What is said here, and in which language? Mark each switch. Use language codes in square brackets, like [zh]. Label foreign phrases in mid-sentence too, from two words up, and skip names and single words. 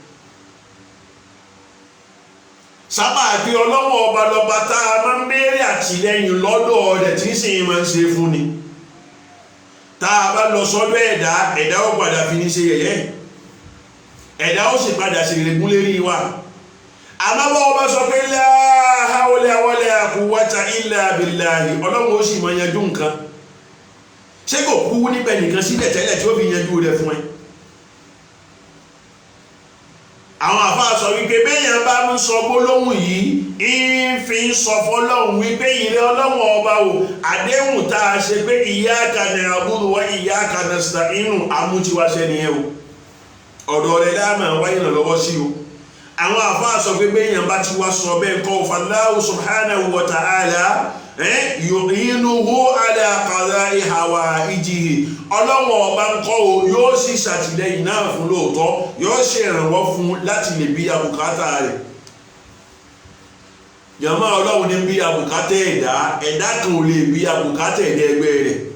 [yo] sábà pé ọlọ́run ọba lọ́ba tá a máa ń béèrè àtìlẹ́yìn lọ́dọ̀ rẹ̀ tí ń sìn máa ń ṣe fún ni. tá a bá lọ sọ́dọ̀ ẹ̀dá ó padà fi ní ṣe yẹ̀yẹ́ ẹ̀dá ó sì padà ṣèrègùn lérí wa. àmọ́ bá ọba sọ pé [ar] لا حول ولا قوة إلا بالله [yo] ọlọ́run ó sì máa yanjú nǹkan ṣé kò kú níbẹ̀ nìkan síbẹ̀ tẹ́lẹ̀ tí ó fi yanjú rẹ̀ fún ẹ. àwọn àfáà sọ wípé béèyàn bá ń sọ gbólóhùn yìí ń fi ń sọ fọlọ́hùn wípé ìrẹ́ ọlọ́run ọba o àdéhùn tá a ṣe pé [ar] إياك نعبد وإياك نستعين [yo] amútiwáṣẹ́ nìyẹn o ọ̀dọ̀ rẹ̀ láàmà wáyé ìrànlọ́wọ́ sí o. àwọn àfáà sọ pé béèyàn bá ti wá sọ bẹ́ẹ̀ kọ́ [ar] فالله سبحانه وتعالى يعينه على قضاء حوائجه [yo] ọlọ́wọ́ ọba ń kọ́ o yóò sì ṣàtìlẹ́yìn náà fún lóòótọ́ yóò ṣe ìrànwọ́ fún láti lè bí abùkátà rẹ̀. yàmá ọlọ́run ní bí abùkátà ẹ̀dá kan ò lè bí abùkátà ẹ̀dá ẹgbẹ́ rẹ̀.